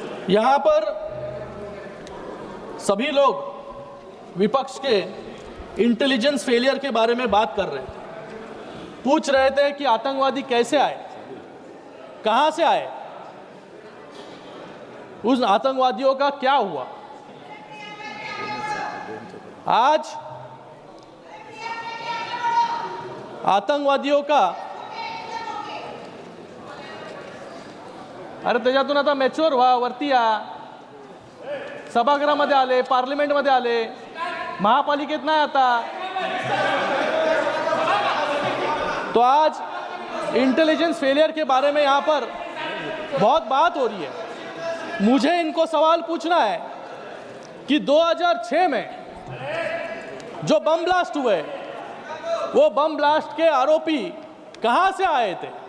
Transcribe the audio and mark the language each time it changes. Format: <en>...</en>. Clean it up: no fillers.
<hi>यहाँ पर सभी लोग विपक्ष के इंटेलिजेंस फेलियर के बारे में बात कर रहे हैं। पूछ रहे थे कि आतंकवादी कैसे आए, कहां से आए, उस आतंकवादियों का क्या हुआ। आज आतंकवादियों का</hi> <mr>अरे त्याच्यातून आता मॅच्युअर व्हा, वरती या, सभागृहामध्ये आले, पार्लिमेंटमध्ये आले, महापालिकेत नाही आता।</mr> <hi>तो आज इंटेलिजेंस फेलियर के बारे में यहाँ पर बहुत बात हो रही है। मुझे इनको सवाल पूछना है कि 2006 में जो बम ब्लास्ट हुए, वो बम ब्लास्ट के आरोपी कहां से आए थे।</hi>